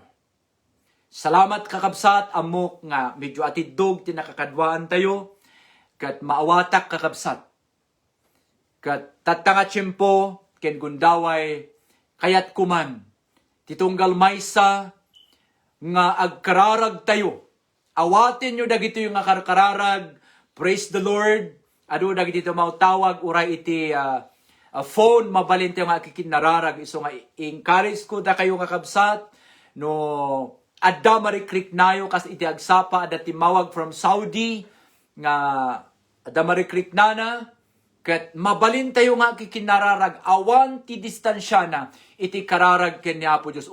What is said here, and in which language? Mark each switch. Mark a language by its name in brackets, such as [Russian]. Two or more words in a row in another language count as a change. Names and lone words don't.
[Iloko] Salamat kakabsat, amok nga medyo atidog ti nakakadwaan tayo, kat maawatak kakabsat. Kat tatanga tiyempo, ken gundaway, kayat kuman, titunggal maysa, nga agkararag tayo. Awatin nyo dagito yung akararag, [English] praise the Lord, [Iloko] ado dagiti tumawtawag, uray iti phone, mabalin tayo nga kikinararag, iso nga encourage ko da kayo nga kabsat, no adda marikrik nayo, kas iti agsapa, adda timawag from Saudi, nga adda marikrik nana, ket mabalin tayo nga kikinararag, awan ti distansya na, iti kararag ken ni Apo Diyos.